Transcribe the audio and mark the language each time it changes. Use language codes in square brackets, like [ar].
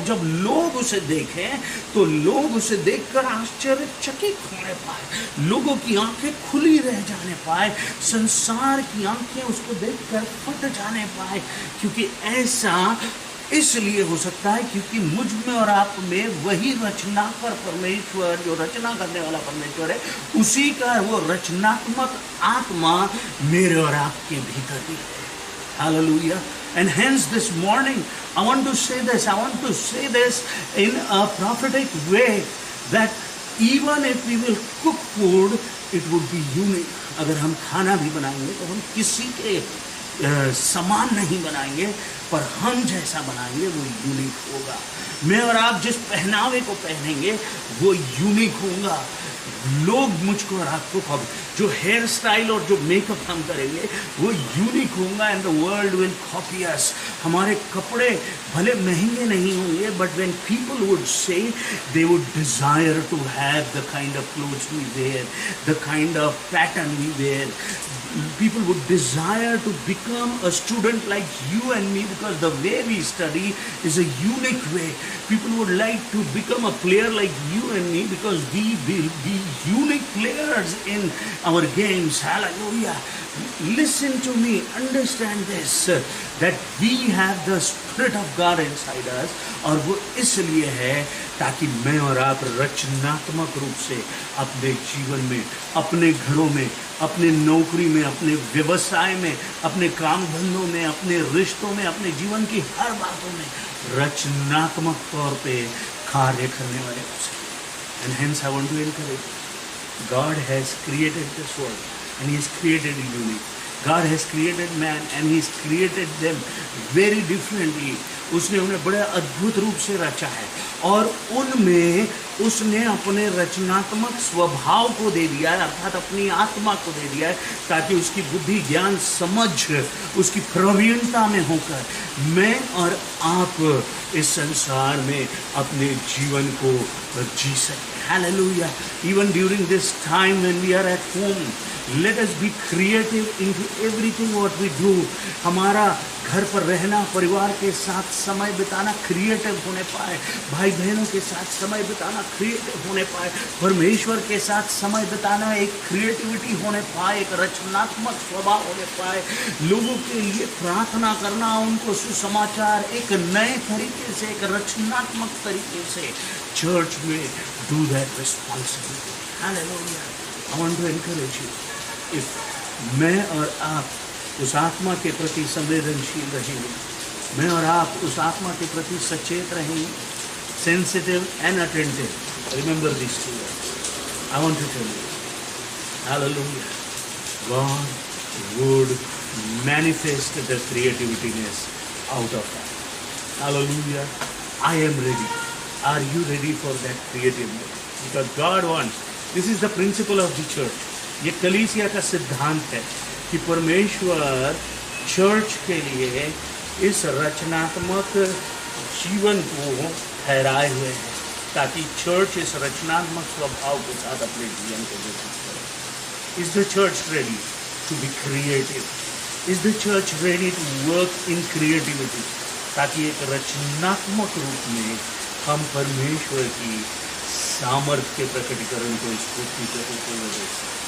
[hi] जब लोग उसे देखें तो लोग उसे देखकर आश्चर्यचकित होने पाए, लोगों की आंखें खुली रह जाने पाए, संसार की आंखें उसको देखकर फट जाने पाए। क्योंकि ऐसा इसलिए हो सकता है क्योंकि मुझ में और आप में वही रचनाकार परमेश्वर, जो रचना करने वाला परमेश्वर है, उसी का वो रचनात्मक आत्मा मेरे और आपके भीतर भी है। [en] Hallelujah. And hence this morning, I want to say this in a prophetic way, that even if we will cook food, it would be unique. [hi] अगर हम खाना भी बनाएंगे तो हम किसी के समान नहीं बनाएंगे, पर हम जैसा बनाएंगे वो यूनिक होगा। मैं और आप जिस पहनावे को पहनेंगे वो यूनिक होगा। लोग मुझको और आपको जो हेयर स्टाइल और जो मेकअप हम करेंगे वो यूनिक होगा, [en] And the world will copy us. [hi] हमारे कपड़े भले महंगे नहीं होंगे, [en] But when people would say, they would desire to have the kind of clothes we wear, the kind of pattern we wear. People would desire to become a student like you and me, because the way we study is a unique way. People would like to become a player like you and me, because we will be unique players in our games. Hallelujah. Listen to me, understand this, that we have the Spirit of God inside us, [hi] और वो इसलिए है ताकि मैं और आप रचनात्मक रूप से अपने जीवन में, अपने घरों में, अपने नौकरी में, अपने व्यवसाय में, अपने काम धंधों में, अपने रिश्तों में, अपने जीवन की हर बातों में रचनात्मक तौर पे कार्य करने वाले हो सके। [en] And hence I want to encourage you. God has created this world and He has created it unique. God has created man and He's created them very differently. [hi] उसने उन्हें बड़े अद्भुत रूप से रचा है, और उनमें उसने अपने रचनात्मक स्वभाव को दे दिया है, अर्थात अपनी आत्मा को दे दिया है, ताकि उसकी बुद्धि, ज्ञान, समझ, उसकी प्रवीणता में होकर मैं और आप इस संसार में अपने जीवन को जी सकें। [en] Hallelujah. Even during this time when we are at home, let us be creative into everything what we do. [hi] हमारा घर पर रहना, परिवार के साथ समय बिताना क्रिएटिव होने पाए, भाई बहनों के साथ समय बिताना क्रिएटिव होने पाए, परमेश्वर के साथ समय बिताना एक क्रिएटिविटी होने पाए, एक रचनात्मक स्वभाव होने पाए, लोगों के लिए प्रार्थना करना, उनको सुसमाचार एक नए तरीके से, एक रचनात्मक तरीके से चर्च में [en] do that responsibility. Hallelujah. I want to encourage you. [hi] If मैं और आप उस आत्मा के प्रति संवेदनशील रहेंगे, मैं और आप उस आत्मा के प्रति सचेत रहेंगे, [en] sensitive and attentive. Remember these two words. I want to tell you, hallelujah, God would manifest the creativeness out of that. Hallelujah. I am ready. Are you ready for that creativeness? Because God wants, this is the principle of the church. [hi] ये कलीसिया का सिद्धांत है कि परमेश्वर church के लिए इस रचनात्मक जीवन को ठहराए हुए हैं, ताकि चर्च इस रचनात्मक स्वभाव के साथ अपने जीवन को व्यतीत करे। [en] Is the church ready to be creative? Is the church ready to work in creativity? [hi] ताकि एक रचनात्मक रूप में हम परमेश्वर की सामर्थ्य के प्रकटीकरण को इस पृथ्वी पर होते हुए देखें।